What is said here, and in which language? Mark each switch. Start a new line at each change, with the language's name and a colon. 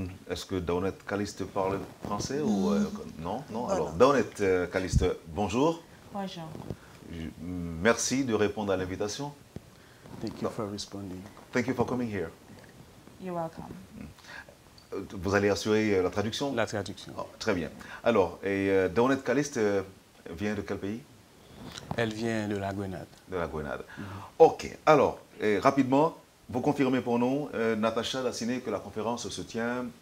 French: Est-ce que Dawnette Caliste parle français ou non? Non. Alors, Dawnette Caliste, bonjour. Bonjour. Merci de répondre à l'invitation.
English: Thank you for responding. Thank you for coming here. You're welcome.
French: Vous allez assurer la traduction? La traduction. Oh, très bien. Alors, Dawnette Caliste vient de quel pays? Elle vient de la Grenade. De la Grenade. OK. Alors, rapidement, vous confirmez pour nous, Natacha Dacinet, que la conférence se tient